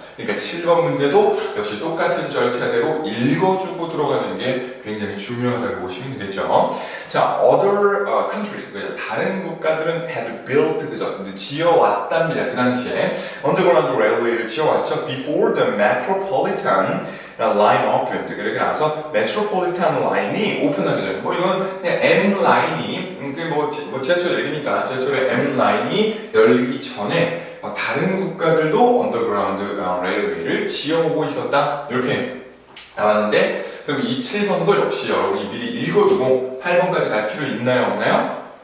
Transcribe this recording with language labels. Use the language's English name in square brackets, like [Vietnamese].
[Korean] 그러니까 7번 문제도 역시 똑같은 절차대로 읽어주고 들어가는 게 굉장히 중요하다고 보시면 되겠죠. 자, [English] other countries, [Korean] 다른 국가들은 [English] had built, [Korean] 그죠? 지어왔답니다. 그 당시에 [English] underground railway [Korean] 를 지어왔죠. [English] before the metropolitan line opened. [Korean] 그러고 나서 metropolitan line이 오픈하게 돼요. 이건 그냥 M 라인이 지하철 얘기니까 지하철의 M 라인이 열리기 전에 다른 국가들도 언더그라운드 레일웨이를 지어오고 있었다. 이렇게 나왔는데 그럼 이 7번도 역시 여러분이 미리 읽어두고 8번까지 갈 필요 있나요? 없나요?